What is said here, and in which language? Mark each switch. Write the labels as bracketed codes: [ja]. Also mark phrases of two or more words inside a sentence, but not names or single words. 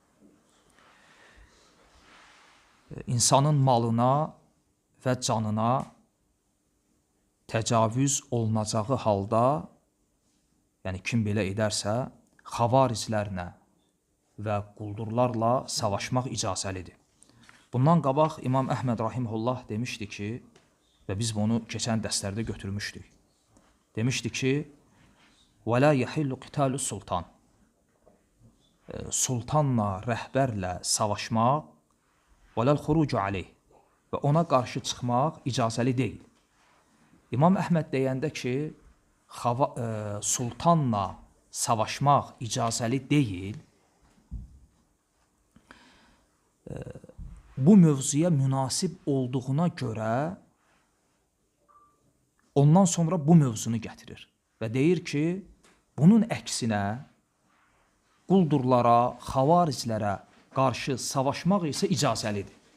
[az] İnsanın malına və canına təcavüz olunacağı halda, yəni kim belə edərsə, xavariclərlə və quldurlarla savaşmaq icazəlidir. Bundan qabaq İmam Əhməd rahimehullah demişdi ki, və biz bunu keçən dərslərdə götürmüşdük. Demişdi ki, [ar] وَلَا يَحِلُّ قِتَالُ sultan. [az] Sultanla, rəhbərlə savaşmaq [ar] وَلَا-الْخُرُوجُ عَلَيْهِ [az] və ona qarşı çıxmaq icazəli deyil. İmam Əhməd deyəndə ki, sultanla savaşmaq icazəli deyil, bu mövzuya münasib olduğuna görə ondan sonra bu mövzunu gətirir və deyir ki, bunun əksinə quldurlara, xavariclərə qarşı savaşmaq isə icazəlidir.